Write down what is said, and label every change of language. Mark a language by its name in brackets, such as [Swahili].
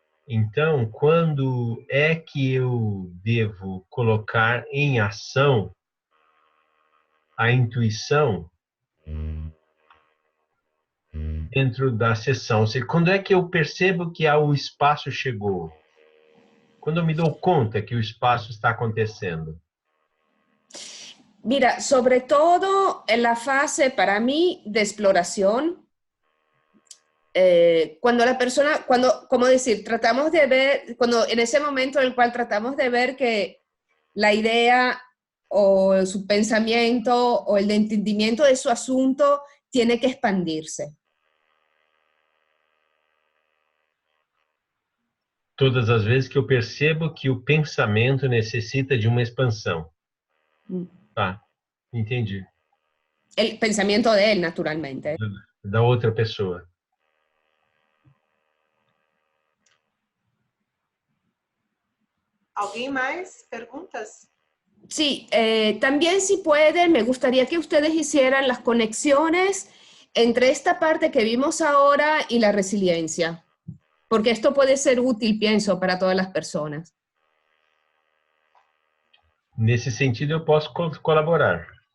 [Portuguese] Então, quando é que eu devo colocar em ação a intuição dentro da sessão? Quando é que eu percebo que o espaço chegou? Quando eu me dou conta que o espaço está acontecendo? [Spanish] Mira, sobre todo en la fase, para mí, de exploración, cuando la persona, como decir, tratamos de ver, cuando en ese momento en el cual tratamos de ver que la idea o su pensamiento o el entendimiento de su asunto tiene que expandirse. [Portuguese] Todas as vezes que eu percebo que o pensamento necessita de uma expansão. Tá, entendi. [Spanish] El pensamiento de él, naturalmente. [Portuguese] Da outra pessoa. [Spanish] ¿Alguien más? ¿Preguntas? Sí, también si pueden, me gustaría que ustedes hicieran las conexiones entre esta parte que vimos ahora y la resiliencia, porque esto puede ser útil, pienso, para todas las personas. [Portuguese] Nesse sentido, eu posso colaborar.